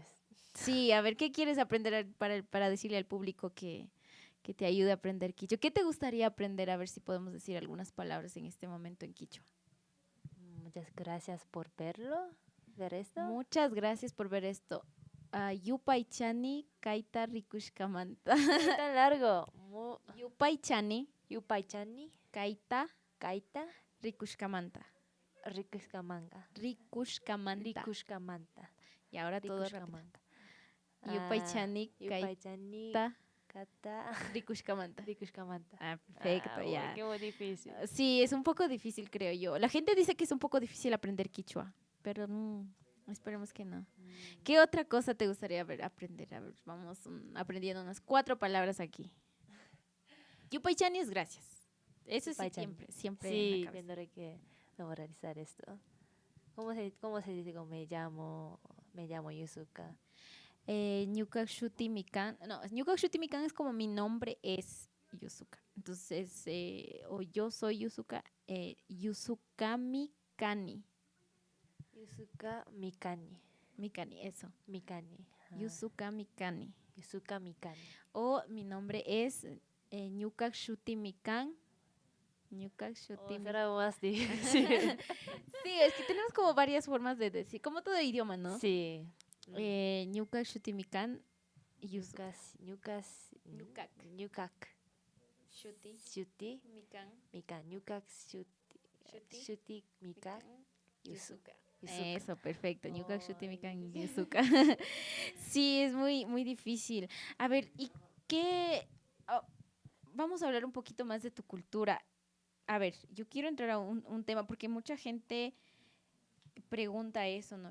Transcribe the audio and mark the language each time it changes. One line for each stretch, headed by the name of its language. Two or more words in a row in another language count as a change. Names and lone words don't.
Spanish: Sí, a ver, ¿qué quieres aprender para decirle al público que te ayude a aprender quichua? ¿Qué te gustaría aprender? A ver si podemos decir algunas palabras en este momento en quichua. Muchas gracias por ver esto. Muchas gracias por ver esto.
Quechua: Yupaichani Kaita Rikushkamanta.
Spanish: Tan largo.
Quechua: Yupaichani Yupaichani, Kaita Kaita, Rikushkamanta. Rikushkamanga. Rikushkamanta. Rikushkamanta.
Spanish: Y ahora todo rápido.
Quechua: Rikushkamanta. Yupaichani Yupaichani, Kaita Kata, Rikushkamanta. Rikushkamanta.
Spanish: Perfecto, ya. Qué muy difícil. Sí, es un poco difícil, creo yo. La gente dice que es un poco difícil aprender quichua, pero esperemos que no. ¿Qué otra cosa te gustaría aprender? A ver, vamos aprendiendo unas 4 palabras aquí. Yupaichani es gracias. Eso sí, siempre en Sí, la cabeza. tendré que memorizar esto. ¿Cómo se dice? Como me llamo Yusuka.
Quechua: Nyukakshuti Mikan.
Spanish: No,
Quechua: Nyukakshuti Mikan
Spanish: es como mi nombre es Yusuka. Entonces, o yo soy Yusuka,
Quechua: Yusuka Mikani. Yusuka Mikani. Mikani, eso. Mikani. Yusuka Mikani. Yusuka Mikani.
Spanish: O mi nombre es
Quechua: Nyukakshuti Mikan.
Spanish: Será más difícil. Sí, es que tenemos como varias formas de decir, como todo idioma, ¿no? Sí.
Quechua: Nyukakshuti Mikan. Nyukak. Shuti. Mikan. Mikan. Nyukak Shuti. Mikak. Yusuka. Yusuka.
Spanish: Eso, perfecto.
Quechua: Nyukakshuti Mikan Yusuka.
Spanish: Sí, es muy, muy difícil. A ver, ¿y qué? Vamos a hablar un poquito más de tu cultura. A ver, yo quiero entrar a un tema porque mucha gente pregunta eso, ¿no?